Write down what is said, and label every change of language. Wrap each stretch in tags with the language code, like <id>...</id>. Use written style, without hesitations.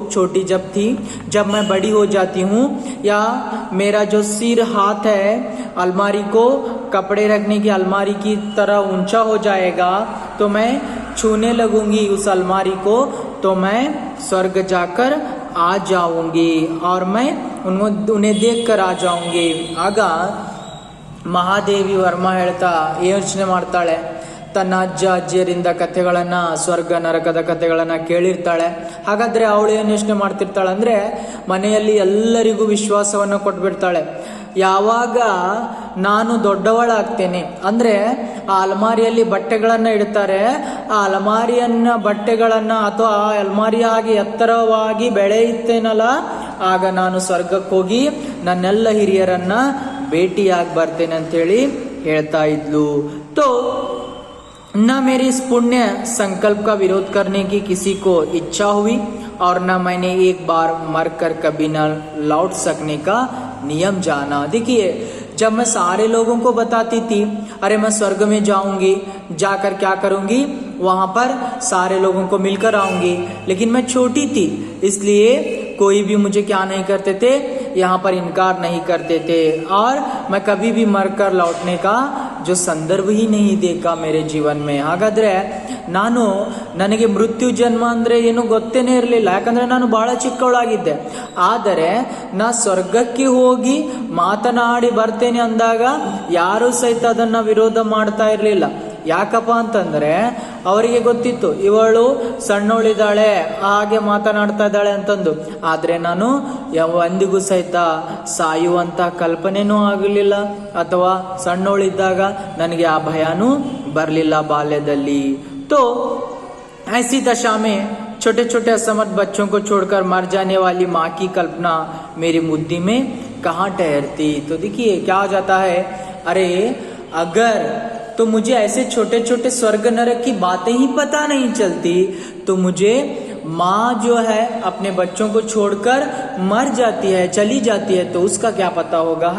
<hi>छोटी जब थी, जब मैं बड़ी हो जाती हूँ या मेरा जो सिर हाथ है अलमारी को कपड़े रखने की अलमारी की तरह ऊंचा हो जाएगा तो मैं छूने लगूंगी उस अलमारी को, तो मैं स्वर्ग जाकर आ जाऊंगी और मैं उन्हें देख कर आ जाऊंगी.</hi> <kn>ಆಗ ಮಹಾದೇವಿ ವರ್ಮ ಹೇಳ್ತಾ ಯೋಚನೆ ಮಾಡ್ತಾಳೆ. ತನ್ನ ಅಜ್ಜ ಅಜ್ಜಿಯರಿಂದ ಕಥೆಗಳನ್ನ, ಸ್ವರ್ಗ ನರಕದ ಕಥೆಗಳನ್ನ ಕೇಳಿರ್ತಾಳೆ. ಹಾಗಾದ್ರೆ ಅವಳು ಏನು ಯೋಚನೆ ಮಾಡ್ತಿರ್ತಾಳೆ ಅಂದ್ರೆ ಮನೆಯಲ್ಲಿ ಎಲ್ಲರಿಗೂ ವಿಶ್ವಾಸವನ್ನ ಕೊಟ್ಬಿಡ್ತಾಳೆ. ಯಾವಾಗ ನಾನು ದೊಡ್ಡವಳಾಗ್ತೇನೆ ಅಂದ್ರೆ ಆ ಅಲ್ಮಾರಿಯಲ್ಲಿ ಬಟ್ಟೆಗಳನ್ನ ಇಡ್ತಾರೆ, ಆ ಅಲ್ಮಾರಿಯನ್ನ ಬಟ್ಟೆಗಳನ್ನ ಅಥವಾ ಆ ಅಲ್ಮಾರಿಯ ಹಾಗೆ ಎತ್ತರವಾಗಿ ಬೆಳೆಯುತ್ತೇನಲ್ಲ, ಆಗ ನಾನು ಸ್ವರ್ಗಕ್ಕೆ ಹೋಗಿ ನನ್ನೆಲ್ಲ ಹಿರಿಯರನ್ನ ಭೇಟಿಯಾಗಿ ಬರ್ತೇನೆ ಅಂತೇಳಿ ಹೇಳ್ತಾ ಇದ್ಲು.</kn> <hi>तो न मेरी इस पुण्य संकल्प का विरोध करने की किसी को इच्छा हुई और न मैंने एक बार मरकर कभी न लौट सकने का नियम जाना. देखिए, जब मैं सारे लोगों को बताती थी अरे मैं स्वर्ग में जाऊंगी, जाकर क्या करूंगी, वहां पर सारे लोगों को मिलकर आऊंगी, लेकिन मैं छोटी थी इसलिए कोई भी मुझे क्या नहीं करते थे, यहाँ पर इनकार नहीं करते थे और मैं कभी भी मरकर लौटने का जो संदर्भ ही नहीं देखा मेरे जीवन में.</hi> <kn>ಹಾಗಾದ್ರೆ ನನಗೆ ಮೃತ್ಯು ಜನ್ಮ ಅಂದ್ರೆ ಏನು ಗೊತ್ತೇನೆ ಇರಲಿಲ್ಲ, ಯಾಕಂದ್ರೆ ನಾನು ಬಹಳ ಚಿಕ್ಕವಳಾಗಿದ್ದೆ. ಆದರೆ ನಾ ಸ್ವರ್ಗಕ್ಕೆ ಹೋಗಿ ಮಾತನಾಡಿ ಬರ್ತೇನೆ ಅಂದಾಗ ಯಾರು ಸಹಿತ ಅದನ್ನ ವಿರೋಧ ಮಾಡ್ತಾ ಇರಲಿಲ್ಲ. ಯಾಕಪ್ಪ ಅಂತಂದ್ರೆ ಅವರಿಗೆ ಗೊತ್ತಿತ್ತು ಇವಳು ಸಣ್ಣವಳಿದ್ದಾಳೆ, ಹಾಗೆ ಮಾತನಾಡ್ತಾ ಇದ್ದಾಳೆ ಅಂತಂದು. ಆದ್ರೆ ನಾನು ಎಂದಿಗೂ ಸಹಿತ ಸಾಯುವಂತ ಕಲ್ಪನೆನೂ ಆಗಲಿಲ್ಲ, ಅಥವಾ ಸಣ್ಣವಳಿದ್ದಾಗ ನನಗೆ ಆ ಭಯನೂ ಬರಲಿಲ್ಲ ಬಾಲ್ಯದಲ್ಲಿ.</kn> <hi>तो ऐसी दशा में छोटे छोटे असमर्थ बच्चों को छोड़कर मर जाने वाली माँ की कल्पना मेरी बुद्धि में कहाँ ठहरती. तो देखिए क्या हो जाता है, अरे अगर तो मुझे ऐसे छोटे छोटे स्वर्ग नरक की बातें ही पता नहीं चलती, तो मुझे माँ जो है अपने बच्चों को छोड़कर मर जाती है, चली जाती है, तो उसका क्या पता होगा.</hi>